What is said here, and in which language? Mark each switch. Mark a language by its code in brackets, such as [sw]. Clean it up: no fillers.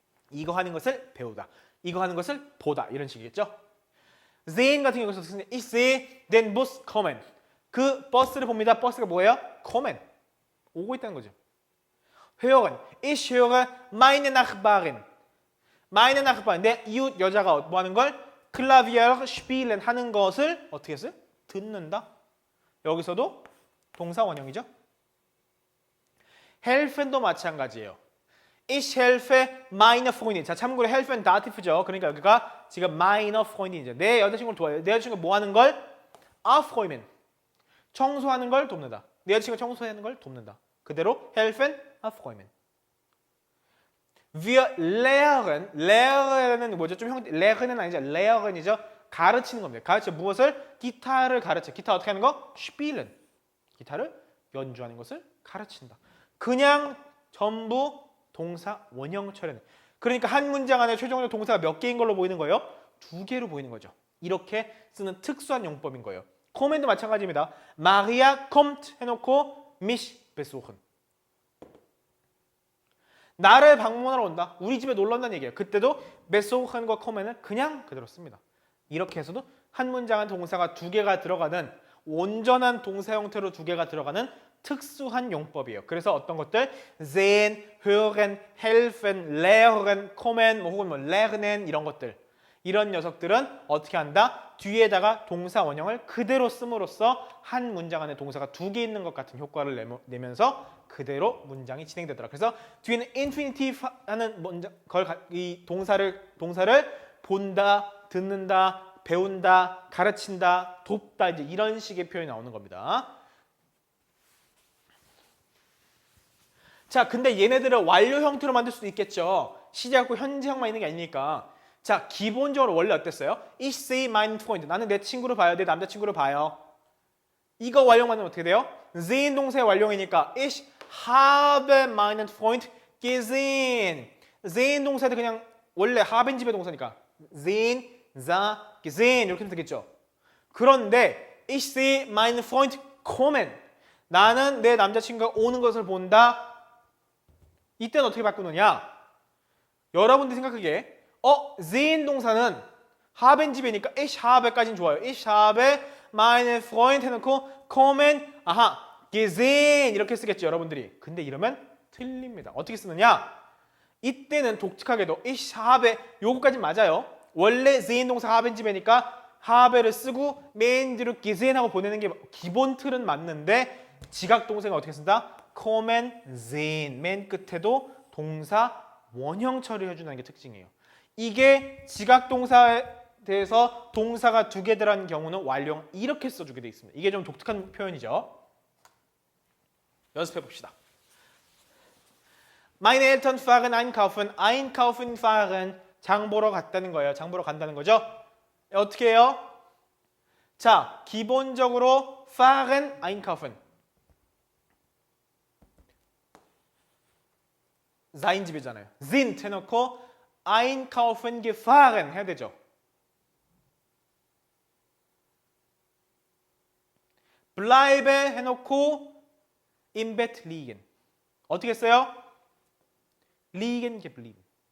[ko] 이거 하는 것을 배우다. 이거 하는 것을 보다. 이런 식이겠죠. sehen 같은 경우에서 쓰는 [de] ich sehe den Bus kommen. [ko] 그 버스를 봅니다. 버스가 뭐예요? kommen. 오고 있다는 거죠. hören. [de] ich höre meine Nachbarin. meine Nachbarin. [ko] 내 이웃 여자가 뭐 하는 걸? 클라비어 spielen 하는 것을 어떻게 했어요? 듣는다. 여기서도 동사 원형이죠. helfen도 마찬가지예요. [de] Ich helfe meine Freundin. [ko] 자, 참고로 helfen 다티프죠. 그러니까 여기가 지금 meine Freundin이죠. 내 여자친구를 도와요. 내 여자친구가 뭐 하는 걸? aufräumen. 청소하는 걸 돕는다. 내 여자친구가 청소하는 걸 돕는다. 그대로 helfen, aufräumen. Wir lehren 뭐죠? 좀 lehr는 아니죠. lehrn이죠. 가르치는 겁니다. 가르쳐 무엇을? 기타를 가르쳐. 기타 어떻게 하는 거? spielen. 기타를 연주하는 것을 가르친다. 그냥 전부 동사 원형 처리는. 그러니까 한 문장 안에 최종적으로 동사가 몇 개인 걸로 보이는 거예요? 2개로 보이는 거죠. 이렇게 쓰는 특수한 용법인 거예요. 코멘도 마찬가지입니다. [de] Maria kommt 해놓고 mich besuchen. [ko] 나를 방문하러 온다. 우리 집에 놀러 온다는 얘기예요. 그때도 besuchen과 komen을 그냥 그대로 씁니다. 이렇게 해서도 한 문장 안 동사가 2개가 들어가는 온전한 동사 형태로 2개가 들어가는 특수한 용법이에요. 그래서 어떤 것들 sehen, hören, helfen, lehren, kommen, 혹은 뭐 lernen 이런 것들 이런 녀석들은 어떻게 한다? 뒤에다가 동사 원형을 그대로 씀으로써 한 문장 안에 동사가 2개 있는 것 같은 효과를 내면서 그대로 문장이 진행되더라. 그래서 뒤에는 infinitive 하는 이 동사를 본다, 듣는다, 배운다, 가르친다, 돕다 이제 이런 식의 표현이 나오는 겁니다. 자, 근데 얘네들을 완료 형태로 만들 수도 있겠죠. 시제하고 현재형만 있는 게 아니니까. 자, 기본적으로 원래 어땠어요? [de] Ich sehe meinen Freund. [ko] 나는 내 친구를 봐요. 내 남자친구를 봐요. 이거 완료 만들면 어떻게 돼요? sehen 동사의 완료이니까 [de] ich habe meinen Freund gesehen. [ko] sehen 동사도 그냥 원래 haben 집의 동사니까 sehen, sah, gesehen 이렇게 하면 되겠죠. 그런데 [de] ich sehe meinen Freund kommen. [ko] 나는 내 남자친구가 오는 것을 본다. 이때는 어떻게 바꾸느냐? 여러분들이 생각하기에 sehen 동사는 haben 집이니까 ich habe까지는 좋아요. [de] ich habe meine Freund 해놓고 kommen gesehen [ko] 이렇게 쓰겠죠, 여러분들이. 근데 이러면 틀립니다. 어떻게 쓰느냐? 이때는 독특하게도 ich habe 요거까지 맞아요. 원래 sehen 동사 haben 집이니까 habe를 쓰고 맨 뒤로 gesehen 하고 보내는 게 기본 틀은 맞는데 지각 동사가 어떻게 쓴다? kommen, sehen 맨 끝에도 동사 원형 처리해주는 게 특징이에요. 이게 지각 동사에 대해서 동사가 2개 들어간 경우는 완료 이렇게 써주게 돼 있습니다. 이게 좀 독특한 표현이죠. 연습해 봅시다. [de] Meine Eltern fahren einkaufen. [ko] einkaufen fahren. 장 보러 갔다는 거예요. 장 보러 간다는 거죠. 어떻게 해요? 자, 기본적으로 fahren einkaufen. sein 집이잖아요. sind 해놓고 einkaufen gefahren 해야 되죠. [de] bleibe 해놓고 im Bett liegen. [ko] 어떻게 써요? [de] liegen geblieben.